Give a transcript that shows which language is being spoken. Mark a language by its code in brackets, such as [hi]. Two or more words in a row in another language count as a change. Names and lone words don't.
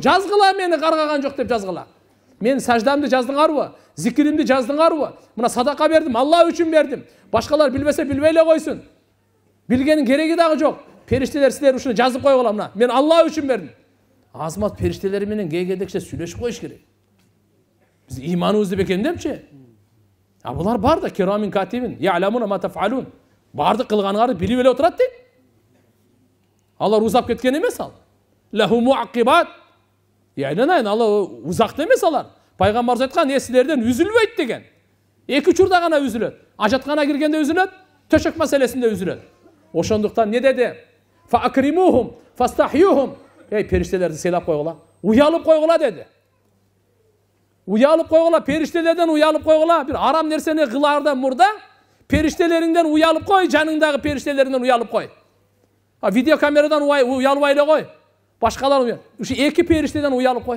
[ky] Жазгыла, мени каргаган жок деп жазгыла. Мен саждамды жаздыңарбы? Зикиримди жаздыңарбы? Мына садака бердим, Алла үчүн бердим. Башкалар билбесе билбей эле койсун. Билгенин кереги дагы жок. Периштелер силер ушуну жазып койгула мына. Мен Алла үчүн бердим. Азмат периштелер менен кээдекче сүйлөшүп коюш керек. Биз иманыбызды бекемдепчи. Булар бар да, [ar] كراما كاتبين يعلمون ما تفعلون. [ky] Барды кылганыңарды билип эле отурат дейт. Алар узап кеткен эмес ал. [ar] له معقبات. [ky] Яйнанайын, Алла узакты эмес алар. Пайгамбарыбыз айткан, силерден үзүлбөйт деген. Эки учурда гана үзүлөт. Ажаткана киргенде үзүлөт, төшөк маселесинде үзүлөт. Ошондуктан не деди? [ar] فأكرموهم فاستحيوهم. [ky] Периштелерди сыйлап койгула. Уялып койгула деди. Уялып койгула, периштелерден уялып койгула. Бир арам нерсени кылаардан мурда периштелериңден уялып кой, жаныңдагы периштелериңден уялып кой. Видеокамерадан уялбай эле кой. Башкалар ушу эки периштеден уялып кой.